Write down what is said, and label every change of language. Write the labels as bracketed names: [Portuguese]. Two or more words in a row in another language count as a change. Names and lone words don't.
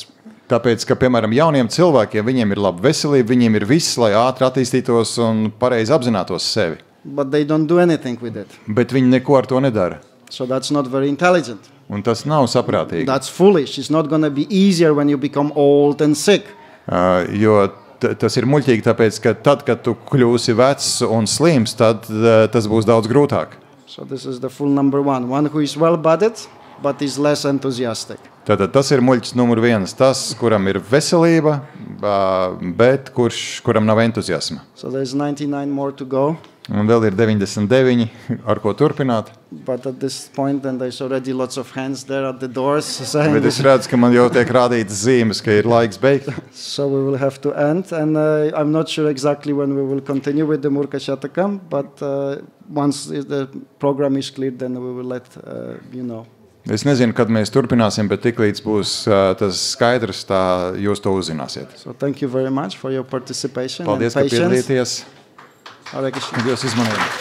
[Latvian] Tāpēc, ka, piemēram, jauniem cilvēkiem, viņiem ir laba veselība, viņiem ir viss, lai ātri attīstītos un pareizi apzinātos sevi. [English] But they don't do anything with it. [Latvian] Bet viņi neko ar to nedara. [English] So that's not very intelligent. [Latvian] Un tas nav saprātīgi. [English] That's foolish. It's not going to be easier when you become old and sick. [Latvian] Jo tas ir muļķīgi, tāpēc, ka tad, kad tu kļūsi vecs un slims, tad tas būs daudz grūtāk. [English] So this is the fool number one. One who is well-bodied, but is less enthusiastic. [Latvian] Tātad tas ir muļķis numur viens. Tas, kuram ir veselība, bet kuram nav entuziasma. [English] So there's 99 more to go. [Latvian] Un vēl ir 99, ar ko turpināt. [English] But at this point, then there's already lots of hands there at the doors saying [Latvian] Bet es redzu, ka man jau tiek rādītas zīmes, ka ir laiks beigt. [English] so we will have to end. And I'm not sure exactly when we will continue with the Murka Shatakam, but once the program is clear, then we will let you know. [Latvian] Es nezinu, kad mēs turpināsim, bet tiklīdz būs tas skaidrs, tā jūs to uzzināsiet. [English] So thank you very much for your participation [Latvian] Paldies, [English] and [Latvian] ka [English] patience. [Latvian] piedalīties. [Sanskrit] Hare Krishna. [Latvian] Dievs izmanību.